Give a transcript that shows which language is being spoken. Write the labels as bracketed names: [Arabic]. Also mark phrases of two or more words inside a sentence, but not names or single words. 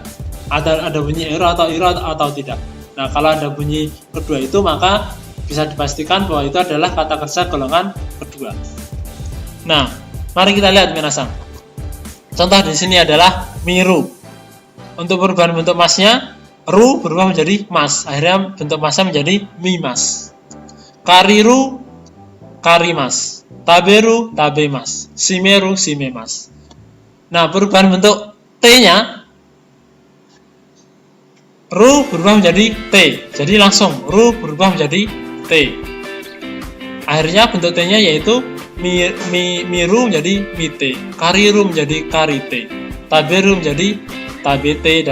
[Indonesian] Ada bunyi eru atau iru atau tidak. Nah, kalau ada bunyi kedua itu maka bisa dipastikan bahwa itu adalah kata kerja golongan kedua. Nah, mari kita lihat minasan. Contoh di sini adalah miru. Untuk perubahan bentuk masnya, ru berubah menjadi mas. Akhirnya bentuk masnya menjadi mimas. [Japanese] 借りる、借ります. 食べる、食べます。閉める、閉めます. [Indonesian] Nah, perubahan bentuk T-nya, ru berubah menjadi T. Jadi langsung, ru berubah menjadi T. Akhirnya bentuk T-nya yaitu miru menjadi mite. Kariru menjadi karite. Taberu menjadi tabete.